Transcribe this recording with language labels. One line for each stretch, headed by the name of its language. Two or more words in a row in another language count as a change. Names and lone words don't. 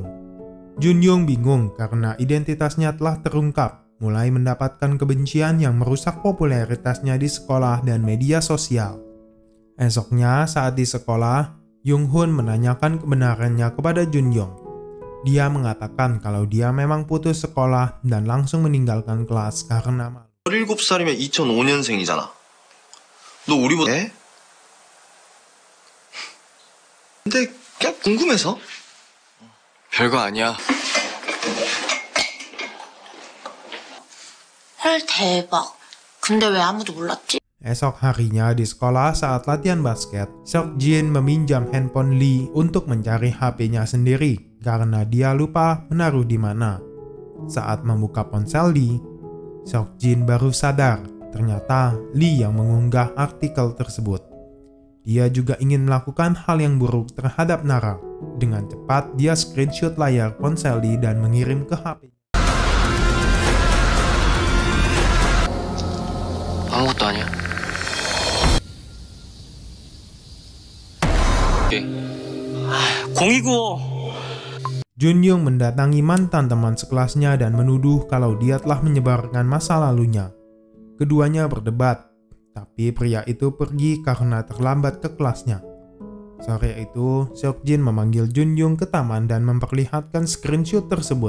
Indonesian: Junyoung bingung karena identitasnya telah terungkap, mulai mendapatkan kebencian yang merusak popularitasnya di sekolah dan media sosial. Esoknya saat di sekolah, Jung-hoon menanyakan kebenarannya kepada Junyoung. Dia mengatakan kalau dia memang putus sekolah dan langsung meninggalkan kelas karena malu.
Korean: 17살이면 2005년생이잖아. 너 우리보다 애? 근데 그냥 궁금해서. 별거 아니야. 헐 대박. 근데 왜 아무도 몰랐지?
Indonesian: Esok harinya di sekolah saat latihan basket, Seokjin meminjam handphone Lee untuk mencari HP-nya sendiri karena dia lupa menaruh di mana. Saat membuka ponsel Lee, Seokjin baru sadar ternyata Lee yang mengunggah artikel tersebut. Dia juga ingin melakukan hal yang buruk terhadap Nara. Dengan cepat dia screenshot layar ponsel Lee dan mengirim ke HP.
Korean: 아무것도 아니야.
Indonesian: Junyoung mendatangi mantan teman sekelasnya dan menuduh kalau dia telah menyebarkan masa lalunya. Keduanya berdebat, tapi pria itu pergi karena terlambat ke kelasnya. Sore itu, Seokjin memanggil Junyoung ke taman dan memperlihatkan screenshot tersebut.